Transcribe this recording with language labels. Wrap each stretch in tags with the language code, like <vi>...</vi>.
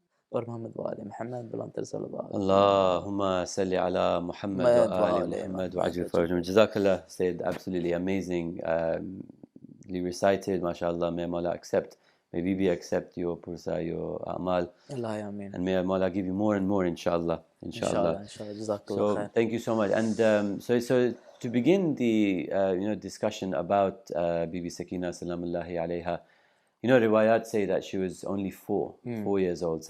<ur>اور محمد وآل محمد بلند صلی اللہ علیہ وسلم.</ur> <ar>اللهم صل على محمد وآل محمد وعجل فرجهم.</ar> <en>Jazakallah said, absolutely amazing. You recited, mashallah. May Allah accept. May we accept your pursa, your amal. And may Allah give you more and more, inshallah. Inshallah. So thank you so much. And so to begin the discussion about Bibi Sakina salamullahi alayha, riwayat say that she was only 4 years old.</en>